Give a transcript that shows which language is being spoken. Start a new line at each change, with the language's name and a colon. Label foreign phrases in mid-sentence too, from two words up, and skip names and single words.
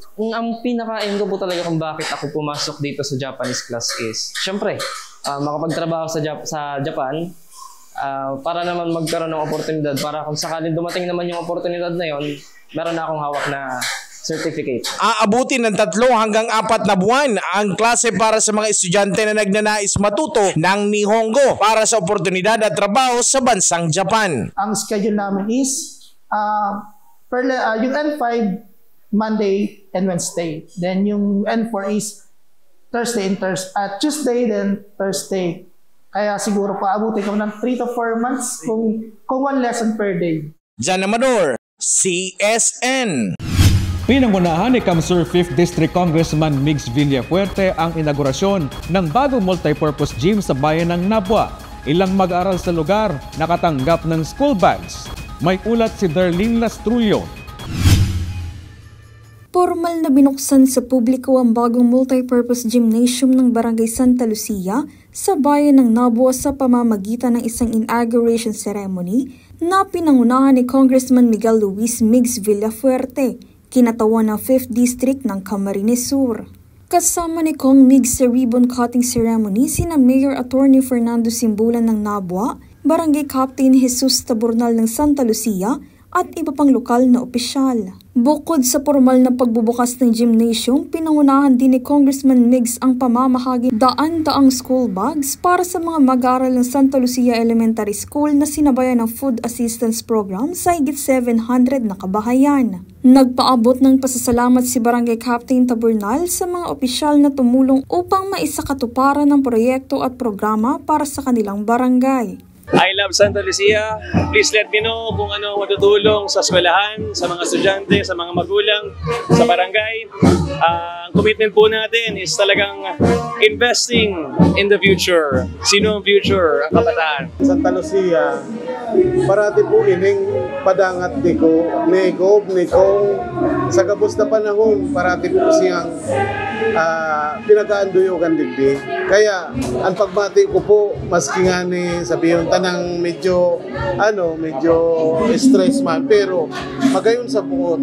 Filipino: Ang pinaka-aim ko po talaga kung bakit ako pumasok dito sa
English: Japanese class
Filipino: is, syempre, makapagtrabaho sa Japan, para naman magkaroon ng oportunidad, para kung sakaling dumating naman yung oportunidad na yon, meron na akong hawak na certificate. Aabutin ng 3 hanggang 4 na buwan ang klase para sa mga estudyante na nagnanais matuto ng Nihongo para sa oportunidad at trabaho sa bansang Japan. Ang schedule namin is yung N5
English: Monday and Wednesday.
Filipino: Then yung N4 is
English: Thursday and Tuesday,
Filipino: then Thursday. Kaya siguro paabutin ko ng
English: 3 to 4 months
Filipino: kung
English: 1 lesson per day.
Filipino: Jan Amador, CSN. Pinangunahan ni Kamsur 5th District Congressman Migs Villafuerte ang inaugurasyon ng bagong
English: multipurpose gym
Filipino: sa bayan ng Nabua. Ilang mag-aaral sa lugar nakatanggap ng
English: school bags.
Filipino: May ulat si Darlene Lastrullo. Formal na binuksan sa publiko ang bagong
English: multipurpose gymnasium
Filipino: ng Barangay Santa Lucia sa bayan ng Nabua sa pamamagitan ng isang
English: inauguration ceremony
Filipino: na pinangunahan ni Congressman Miguel Luis Migs Villafuerte, kinatawan ng 5th District ng Camarines Sur. Kasama ni Kong Migs sa
English: ribbon cutting ceremony
Filipino: sina Mayor Attorney Fernando Simbulan ng Nabua, Barangay Captain Jesus Taburnal ng Santa Lucia at iba pang lokal na opisyal. Bukod sa formal na pagbubukas ng gymnasium, pinangunahan din ni Congressman Migs ang pamamahagi daan-daang
English: school bags
Filipino: para sa mga mag-aaral ng Santa Lucia Elementary School na sinabayan ng Food Assistance Program sa higit 700 na kabahayan. Nagpaabot ng pasasalamat si Barangay Captain Taburnal sa mga opisyal na tumulong upang maisakatuparan ng proyekto at programa para sa kanilang barangay.
English: I love Santa Lucia. Please let me know
Filipino: kung ano matutulong sa eskwelahan, sa mga estudyante, sa mga magulang, sa barangay. Ang commitment po natin is talagang
English: investing in the future.
Filipino: Sino ang future? Ang kabataan.
Bikol: Santa Lucia, parati po ining padangat ni Gob, ni Kong. Sa gabos na panahon, parati po siyang pinag-aanduyogan digdi. Kaya, ang pagmati ko po, maski nga ni sabihin tanang medyo stress man, pero magayon sa buot.